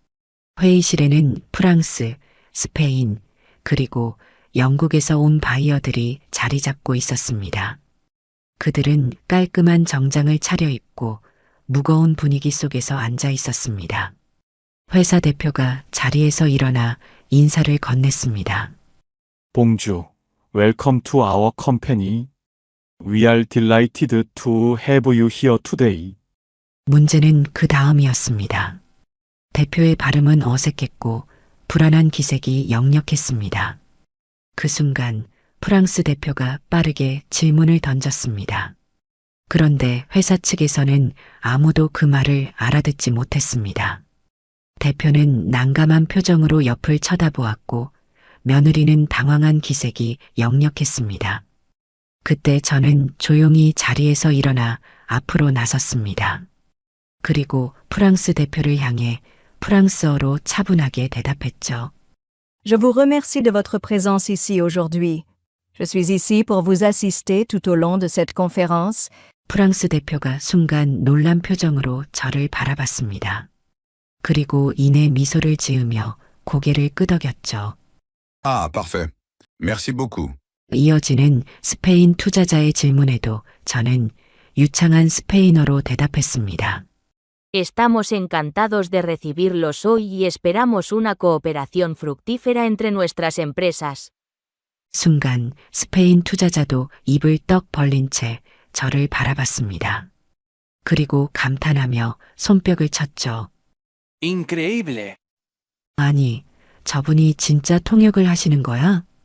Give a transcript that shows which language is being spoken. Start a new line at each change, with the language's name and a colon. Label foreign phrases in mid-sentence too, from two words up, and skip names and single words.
Korean: 회의실에는 프랑스, 스페인, 그리고 영국에서 온 바이어들이 자리 잡고 있었습니다. 그들은 깔끔한 정장을 차려입고 무거운 분위기 속에서 앉아 있었습니다. 회사 대표가 자리에서 일어나 인사를 건넸습니다.
French: Bonjour.
English: Welcome to our company. We are delighted to have you here today.
Korean: 문제는 그 다음이었습니다. 대표의 발음은 어색했고 불안한 기색이 역력했습니다. 그 순간 프랑스 대표가 빠르게 질문을 던졌습니다. 그런데 회사 측에서는 아무도 그 말을 알아듣지 못했습니다. 대표는 난감한 표정으로 옆을 쳐다보았고 며느리는 당황한 기색이 역력했습니다. 그때 저는 조용히 자리에서 일어나 앞으로 나섰습니다. 그리고 프랑스 대표를 향해 프랑스어로 차분하게 대답했죠.
French: Je vous remercie de votre présence ici aujourd'hui. Je suis ici pour vous assister tout au long de cette conférence.
Korean: 프랑스 대표가 순간 놀란 표정으로 저를 바라봤습니다. 그리고 이내 미소를 지으며 고개를 끄덕였죠.
French: Ah, parfait. Merci beaucoup.
Korean: 이어지는 스페인 투자자의 질문에도 저는 유창한 스페인어로 대답했습니다.
Spanish: Estamos encantados de recibirlos hoy y esperamos una cooperación fructífera entre nuestras empresas.
Korean: 순간 스페인 투자자도 입을 떡 벌린 채 저를 바라봤습니다. 그리고 감탄하며 손뼉을 쳤죠.
Spanish: Increíble.
Korean: 아니, 저분이 진짜 통역을 하시는 거야?